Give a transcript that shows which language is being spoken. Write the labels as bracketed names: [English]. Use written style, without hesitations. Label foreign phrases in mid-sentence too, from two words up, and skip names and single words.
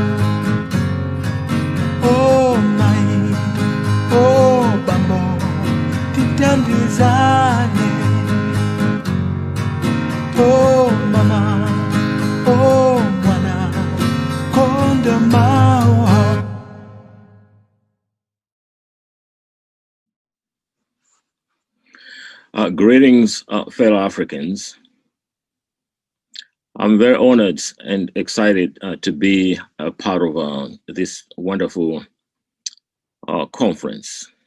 [Nyanja] Oh mai, oh bambo, titandizane. Oh mama, oh mwana, konda mawa. [English] Greetings, fellow Africans. I'm very honored and excited to be a part of this wonderful conference.